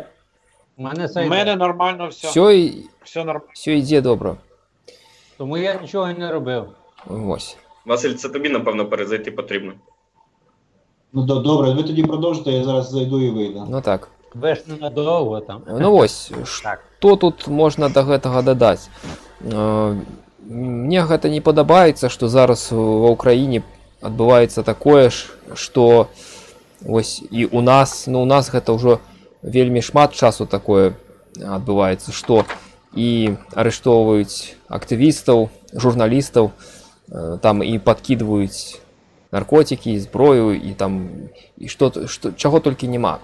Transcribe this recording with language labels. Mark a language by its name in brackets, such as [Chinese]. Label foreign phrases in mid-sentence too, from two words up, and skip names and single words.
[Ukrainian] У мене нормально все. Все нормально. Все йде добре. Тому я нічого не робив. Ось. Василь, це тобі, напевно, перезайти потрібно. Ну, добре, ви тоді продовжите, я зараз зайду і вийду. Ну так. Ви ж ненадовго там. Ну ось, [Belarusian] што тут можна да гэтага дадаць? Мне гэта не падабаецца, што зараз ва ўкраіне адбываецца такое ж, што ось і у нас гэта ўжо вельмі шмат часу такое адбываецца, што і арыштоўваюць актывістаў, журналістаў, там і падкідваюць наркотики, зброю і там і чаго толькі няма.